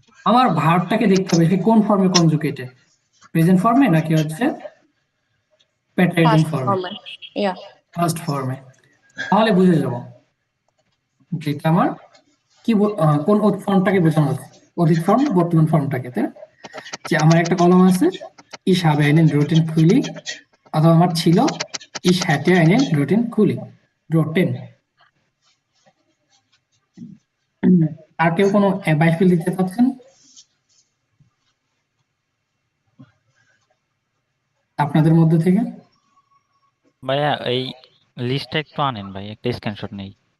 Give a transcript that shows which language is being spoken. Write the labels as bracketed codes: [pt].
[bn] আমার ভার্বটাকে দেখতে হবে সে কোন ফর্মে কনজুগেটে, প্রেজেন্ট ফর্মে নাকি হচ্ছে প্যাটার্ন ফর্মে, ফার্স্ট ফর্মে। তাহলে বুঝে যাব যেটা আমার কি কোন ফর্মটাকে বোঝানো হচ্ছে, অতীত ফর্ম বর্তমান ফর্মটাকে, তাই না? যে আমার একটা কলম আছে [de] ich habe einen roten Kuli, [bn] অথবা আমার ছিল [de] ich hatte einen roten Kuli। roten। [bn] আর কেউ কোনো বাইফিল দিতে চাচ্ছেন আপনাদের মধ্যে থেকে? ভাইয়া এই লিস্টটা একটু আনেন ভাই, একটা স্ক্রিনশট নেই।